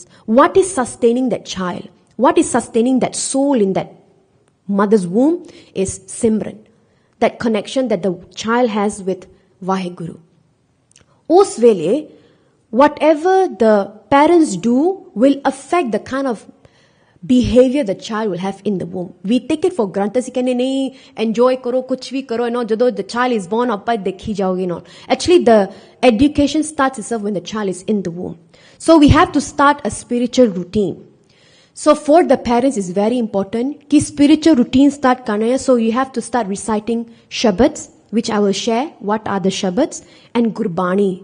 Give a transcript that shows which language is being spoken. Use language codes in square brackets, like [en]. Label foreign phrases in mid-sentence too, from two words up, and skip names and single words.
[en] What is sustaining that child? What is sustaining that soul in that mother's womb is Simran. That connection that the child has with Vaheguru. [pa] ਉਸ ਵੇਲੇ, [en] whatever the parents do will affect the kind of behavior the child will have in the womb. We take it for granted. [pa] ਸੀ ਕਹਿਣੇ ਨਹੀਂ, ਇੰਜੌਏ ਕਰੋ, ਕੁਝ ਵੀ ਕਰੋ, ਜਦੋਂ [en] the child is born, [pa] ਆਪਾਂ ਦੇਖੀ ਜਾਓਗੇ, [en] Actually, the education starts itself when the child is in the womb. So we have to start a spiritual routine. So for the parents, it's very important ki spiritual routine start [pa] ਕਰਨਾ ਹੈ. [en] So you have to start reciting Shabads, which I will share. What are the Shabads? And Gurbani.